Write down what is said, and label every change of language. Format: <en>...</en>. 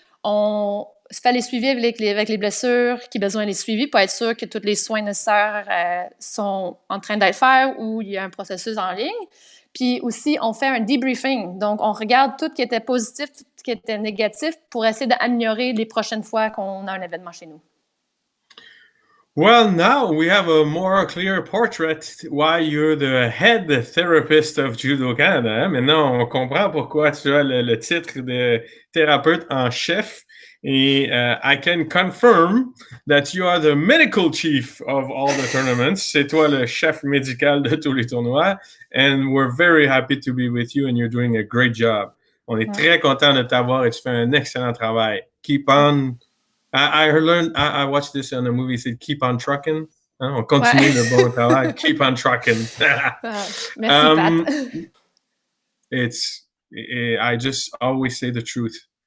<fr>On fait les suivis avec les blessures qui ont besoin d'être suivis pour être sûr que tous les soins nécessaires sont en train d'être faits ou il y a un processus en ligne. Puis aussi, on fait un debriefing. Donc, on regarde tout ce qui était positif, tout ce qui était négatif pour essayer d'améliorer les prochaines fois qu'on a un événement chez nous.</fr> <en>Well, now we have a more clear portrait why you're the head therapist of Judo Canada.</en> <fr>Maintenant, on comprend pourquoi tu as le titre de thérapeute en chef.</fr> <en>Et I can confirm that you are the medical chief of all the tournaments.</en> <fr>C'est toi le chef médical de tous les tournois.</fr> <en>And we're very happy to be with you and you're doing a great job.</en> <fr>On est très content de t'avoir et tu fais un excellent travail.</fr> <en>Keep on... I watched this on a movie. It said, "Keep on trucking."</en> <fr>On continue le bon travail.</fr> <en>Keep on trucking.</en> <fr>Merci, Pat.</fr> <en>I just always say the truth.</en>